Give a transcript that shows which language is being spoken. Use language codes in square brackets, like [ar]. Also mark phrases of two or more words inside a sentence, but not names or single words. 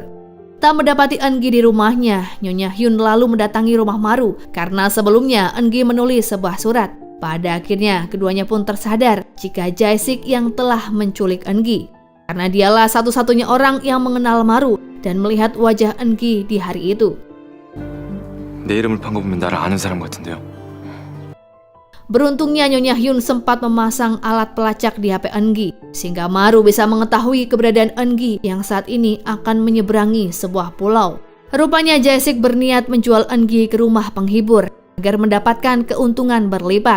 [id] Tak mendapati Eun-gi di rumahnya, Nyonya Hyun lalu mendatangi rumah Maru karena sebelumnya Eun-gi menulis sebuah surat. Pada akhirnya keduanya pun tersadar jika Jae-sik yang telah menculik Eun-gi. Karena dialah satu-satunya orang yang mengenal Maru dan melihat wajah Eun-gi di hari itu. [ko] 내 이름을 판거보면 나를 아는 사람 같은데요. [id] Beruntungnya Nyonya Hyun sempat memasang alat pelacak di HP Eun-gi sehingga Maru bisa mengetahui keberadaan Eun-gi yang saat ini akan menyeberangi sebuah pulau. Rupanya Jae-sik berniat menjual Eun-gi ke rumah penghibur agar mendapatkan keuntungan berlipat.